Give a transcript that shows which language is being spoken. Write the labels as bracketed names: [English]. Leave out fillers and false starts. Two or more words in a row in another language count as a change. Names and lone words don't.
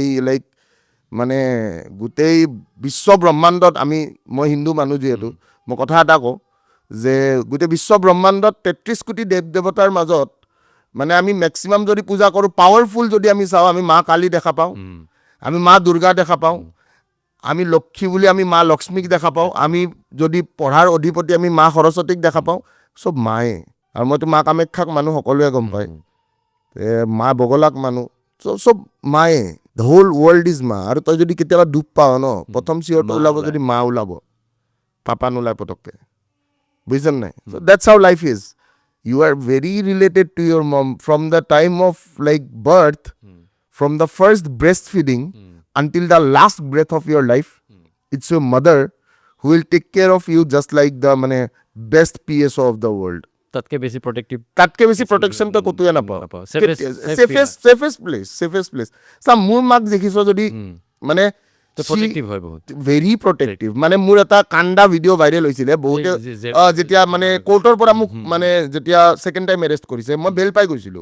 [Assamese] লাইক মানে গোটেই বিশ্ব ব্ৰহ্মাণ্ডত মই হিন্দু মানুহ যিহেতু, মই কথা এটা কওঁ যে গোটেই বিশ্ব ব্ৰহ্মাণ্ডত 33 কোটি দেৱ দেৱতাৰ মাজত মানে আমি মেক্সিমাম যদি পূজা কৰোঁ, পাৱাৰফুল যদি আমি চাওঁ, আমি মা কালী দেখা পাওঁ, আমি মা দুৰ্গা দেখা পাওঁ, আমি লক্ষী বুলি আমি মা লক্ষ্মীক দেখা পাওঁ, আমি যদি পঢ়াৰ অধিপতি আমি মা সৰস্বতীক দেখা পাওঁ, চব মায়ে। আৰু মইতো মা কামাখ্যাক মানুহ সকলোৱে গম পায়, মা বগলাক মানুহ, চব মায়ে। [English] The whole world is Ma. [Assamese] আৰু তই যদি কেতিয়াবা দুখ পাৱ ন, প্ৰথম চিঞৰটো ওলাব যদি মা ওলাব, পাপা নোলায় পটককে, বুজিছান নাই? [English] So that's how life is. You are very related to your mom from the time of like birth, from the first breast feeding until the last breath of your life. It's your mother who will take care of you just like the মানে best PSO of the world. [Assamese] তাতকে বেছি প্ৰটেকশ্যন তই ক'তোৱে নাপাওঁ। চেফেষ্ট প্লেচ। চা মোৰ মাক দেখিছ যদি মানে [English] very protective. [Assamese] মানে মোৰ এটা কান্দা ভিডিঅ' ভাইৰেল হৈছিলে বহুতে, যেতিয়া মানে কোৰ্টৰ পৰা মোক মানে যেতিয়া [English] second time arrest [Assamese] কৰিছে, মই বেল পাই গৈছিলোঁ।